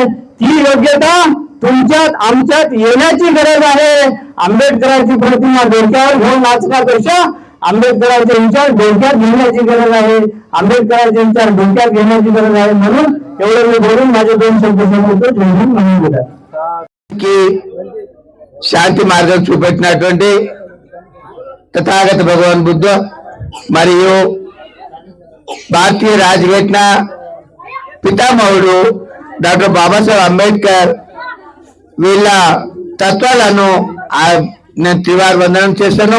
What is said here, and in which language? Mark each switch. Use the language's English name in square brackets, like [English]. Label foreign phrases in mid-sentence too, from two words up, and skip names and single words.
[Marathi] ती योग्यता तुमच्यात आमच्यात येण्याची गरज आहे. आंबेडकरांची प्रतिमा डोक्यावर घेऊन नाचण्यापेक्षा आंबेडकरांचे विचार डोक्यात घेण्याची गरज आहे. आंबेडकरांचे विचार डोक्यात घेण्याची गरज आहे. म्हणून एवढं मी बोलून माझे 2 शब्द सांगतो. म्हणून बोलतात [Telugu] की శాంతి మార్గం చూపెట్టినటువంటి తథాగత భగవాన్ బుద్ధ మరియు భారతీయ రాజఘటన పితామహుడు డాక్టర్ బాబాసాహెబ్ అంబేద్కర్ వీళ్ళ తత్వాలను నేను త్రివార వందనం చేశాను.